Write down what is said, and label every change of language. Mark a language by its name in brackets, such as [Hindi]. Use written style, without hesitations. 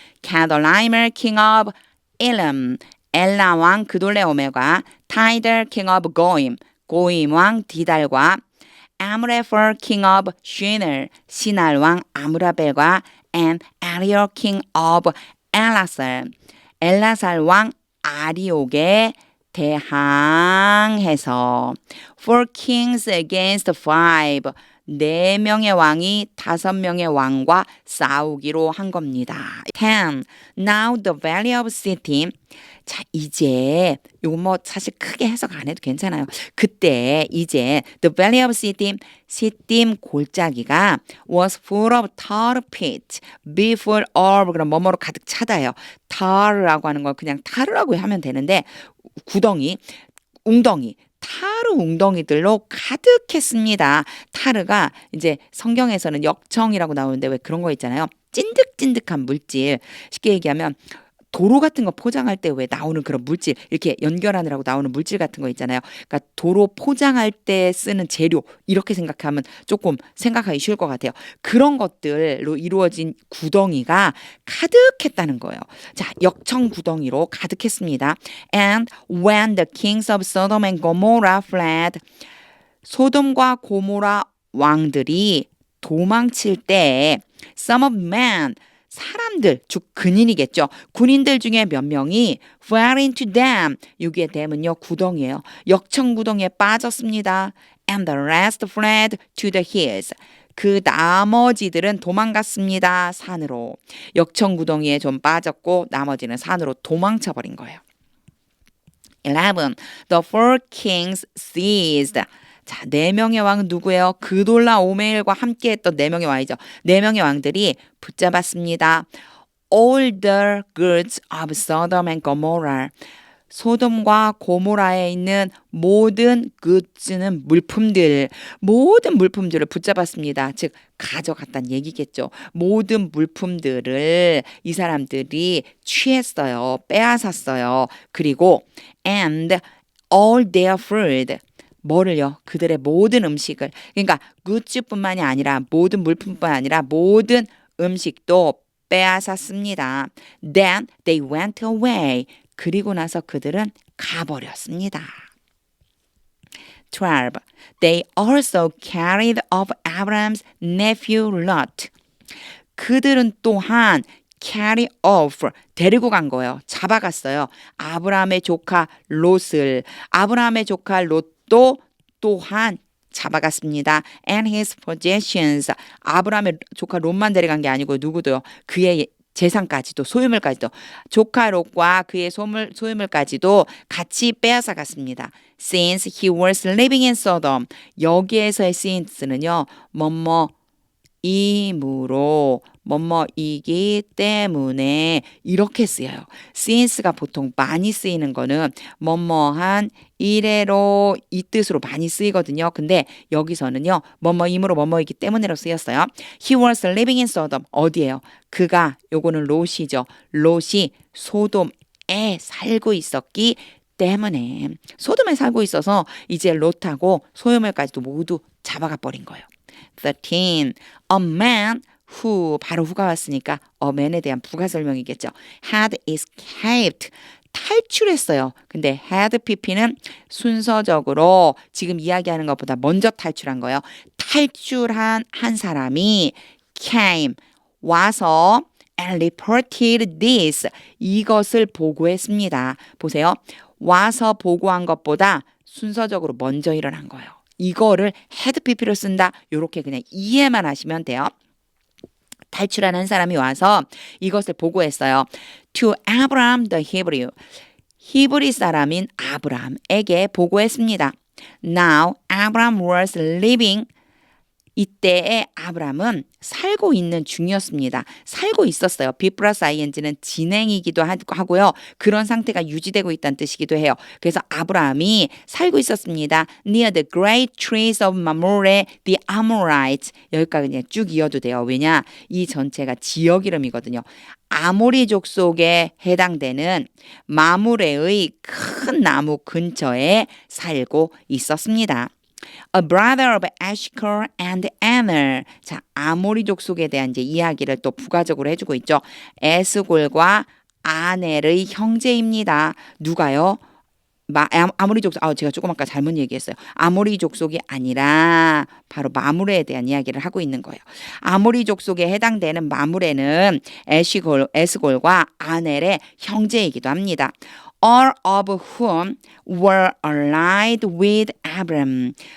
[English] Kedorlaomer king of Elam, [Korean] 엘라 왕 그돌레오멜과 [English] Tidal king of Goim, [Korean] 고임 왕 디달과 [English] Amraphel king of Shinar, [Korean] 시날 왕 아므라벨과 [English] and Ariel king of [Korean] 엘라살, 엘라살 왕 아리옥에 대항해서 [English] four kings against five, [Korean] 4명의 왕이 5명의 왕과 싸우기로 한 겁니다. [English] 10. Now the valley of Shittim. [Korean] 자, 이제 요거 뭐 사실 크게 해석 안 해도 괜찮아요. 그때 이제 [English] the valley of Shittim, [Korean] 시딤 골짜기가 [English] was full of tar pit, be full of, [Korean] 그럼 뭐뭐로 가득 차다요. tar라고 하는 걸 그냥 타르라고 하면 되는데 구덩이, 웅덩이, 타르 웅덩이들로 가득했습니다. 타르가 이제 성경에서는 역청이라고 나오는데 왜 그런 거 있잖아요. 찐득찐득한 물질. 쉽게 얘기하면 도로 같은 거 포장할 때 왜 나오는 그런 물질, 이렇게 연결하느라고 나오는 물질 같은 거 있잖아요. 그러니까 도로 포장할 때 쓰는 재료, 이렇게 생각하면 조금 생각하기 쉬울 것 같아요. 그런 것들로 이루어진 구덩이가 가득했다는 거예요. 자, 역청 구덩이로 가득했습니다. [English] And when the kings of Sodom and Gomorrah fled, [Korean] 소돔과 고모라 왕들이 도망칠 때 [English] some of men, [Korean] 사람들, 즉 군인이겠죠. 군인들 중에 몇 명이 [English] fell into them, [Korean] 여기에 댐은요 구덩이에요. 역청 구덩이에 빠졌습니다. [English] And the rest fled to the hills. [Korean] 그 나머지들은 도망갔습니다. 산으로. 역청 구덩이에 좀 빠졌고 나머지는 산으로 도망쳐 버린 거예요. 11. [English] The four kings seized. [Korean] 자, 4명의 왕은 누구예요? 그돌라 오메일과 함께 했던 4명의 왕이죠. 4명의 왕들이 붙잡았습니다. [English] All the goods of Sodom and Gomorrah. [Korean] 소돔과 고모라에 있는 모든 goods는 물품들, 모든 물품들을 붙잡았습니다. 즉 가져갔다는 얘기겠죠. 모든 물품들을 이 사람들이 취했어요. 빼앗았어요. [English] 그리고 and all their food. [Korean] 뭐를요? 그들의 모든 음식을. 그러니까 굿즈뿐만이 아니라 모든 물품뿐만 아니라 모든 음식도 빼앗았습니다. [English] Then they went away. [Korean] 그리고 나서 그들은 가버렸습니다. 12. [English] They also carried off Abram's nephew Lot. [Korean] 그들은 또한 [English] carry off [Korean] 데리고 간 거예요. 잡아갔어요. 아브라함의 조카 롯을. 아브라함의 조카 롯도 또한 잡아갔습니다. [English] And his possessions. [Korean] 아브라함의 조카 롯만 데려간 게 아니고 누구도요. 그의 재산까지도 소유물까지도 조카 롯과 그의 소유물까지도 같이 빼앗아 갔습니다. [English] Since he was living in Sodom. [Korean] 여기에서의 since는요. 이므로 뭐뭐이기 때문에 이렇게 쓰여요. since가 보통 많이 쓰이는 거는 뭐뭐한 이래로 이 뜻으로 많이 쓰이거든요. 근데 여기서는요. 뭐뭐이므로 뭐뭐이기 때문에로 쓰였어요. [English] He was living in Sodom. [Korean] 어디예요? 그가 요거는 롯이죠. 롯이 소돔에 살고 있었기 때문에 소돔에 살고 있어서 이제 롯하고 소유물까지도 모두 잡아가 버린 거예요. 13. [English] A man who [Korean] 바로 who가 왔으니까 a man에 대한 부가 설명이겠죠. [English] had escaped [Korean] 탈출했어요. 근데 had pp는 순서적으로 지금 이야기하는 것보다 먼저 탈출한 거예요. 탈출한 한 사람이 [English] came [Korean] 와서 [English] and reported this [Korean] 이것을 보고했습니다. 보세요. 와서 보고한 것보다 순서적으로 먼저 일어난 거예요. 이거를 had pp로 쓴다. 요렇게 그냥 이해만 하시면 돼요. 탈출한 한 사람이 와서 이것을 보고했어요. [English] To Abraham the Hebrew. [Korean] 히브리 사람인 아브라함에게 보고했습니다. [English] Now Abraham was living. [Korean] 이때의 아브라함은 살고 있는 중이었습니다. 살고 있었어요. be 플러스 ing는 진행이기도 하고요. 그런 상태가 유지되고 있다는 뜻이기도 해요. 그래서 아브라함이 살고 있었습니다. [English] near the great trees of Mamre, the Amorites. [Korean] 여기까지 그냥 쭉 이어도 돼요. 왜냐? 이 전체가 지역 이름이거든요. 아모리족 속에 해당되는 마므레의 큰 나무 근처에 살고 있었습니다. [English] A brother of Eshcol and Aner. [Korean] 자, 아모리족 속에 대한 이제 이야기를 또 부가적으로 해주고 있죠. 에스골과 아넬의 형제입니다. 누가요? 아모리족 제가 조금 아까 잘못 얘기했어요. 아모리족 속이 아니라 바로 마므레에 대한 이야기를 하고 있는 거예요. 아모리족 속에 해당되는 마므레는 에스골과 아넬의 형제이기도 합니다. [English] All of whom were allied with Abram.